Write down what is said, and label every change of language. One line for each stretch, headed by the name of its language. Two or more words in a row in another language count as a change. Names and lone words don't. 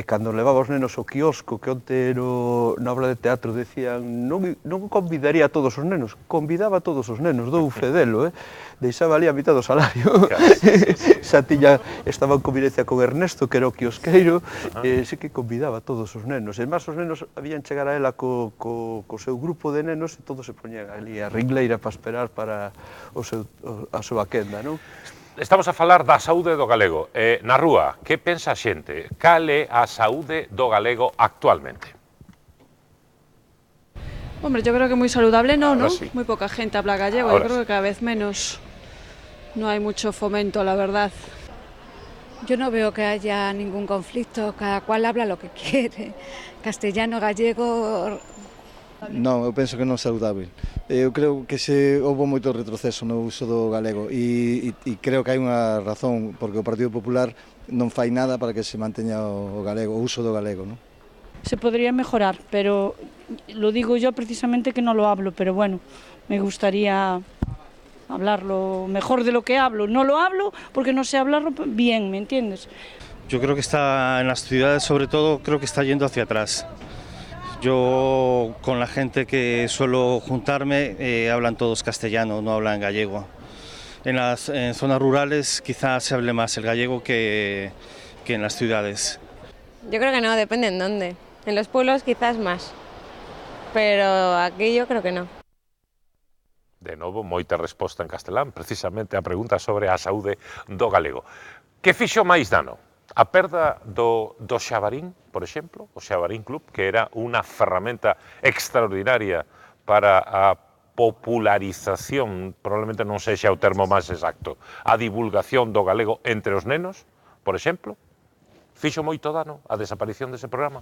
Galician: cando levaba os nenos ao quiosco, que onte na obra de teatro decían non convidaría a todos os nenos, convidaba a todos os nenos, dou fedelo, deixaba ali a mitad do salario, xa estaba en convivencia con Ernesto, que era o quiosqueiro, e sí que convidaba a todos os nenos, e máis os nenos habían chegar a ela co seu grupo de nenos e todos se poñían ali a ringleira para esperar para a súa quenda, non? Estamos a falar da saúde do galego. Na rúa, que pensa a xente? Cal é a saúde do galego actualmente?
Spanish: Hombre, yo creo que muy saludable no, ¿no? Sí. Muy poca gente habla gallego, yo creo que cada vez menos. No hay mucho fomento, la verdad. Yo no veo que haya ningún conflicto, cada cual habla lo que quiere. Castellano, gallego...
Galician: Non, eu penso que non é saudável. Eu creo que houve moito retroceso no uso do galego e creo que hai unha razón, porque o Partido Popular non fai nada para que se manteña o galego, o uso do galego, non?
Spanish: Se podría mejorar, pero lo digo yo precisamente que no lo hablo, pero bueno, me gustaría hablarlo mejor de lo que hablo. No lo hablo porque no sé hablarlo bien, ¿me entiendes? Yo creo que está en las ciudades, sobre todo, creo que está yendo hacia atrás. Yo, con la gente que suelo juntarme, hablan todos castellano, no hablan gallego. En zonas rurales quizás se hable más el gallego que en las ciudades. Yo creo que no, depende en dónde. En los pueblos quizás más, pero aquí yo creo que no.
Galician: De novo, moita resposta en castelán, precisamente a pregunta sobre a saúde do galego. Que fixo máis dano? A perda do Xabarín, por exemplo, o Xabarín Club, que era unha ferramenta extraordinaria para a popularización, probablemente non sexa o termo máis exacto, a divulgación do galego entre os nenos, por exemplo, fixo moito dano a desaparición dese programa?